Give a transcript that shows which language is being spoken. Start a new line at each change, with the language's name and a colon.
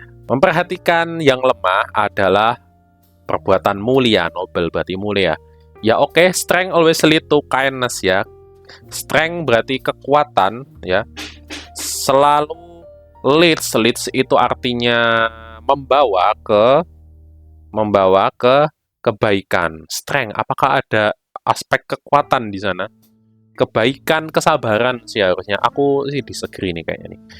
Indonesian: Memperhatikan yang lemah adalah perbuatan mulia, noble berarti mulia.
English: Ya oke, strength always lead to kindness ya.
Indonesian: Strength berarti kekuatan ya. Selalu leads itu artinya membawa ke kebaikan. Strength, apakah ada aspek kekuatan di sana? kebaikan, kesabaran sih harusnya. Aku sih disagree nih kayaknya nih.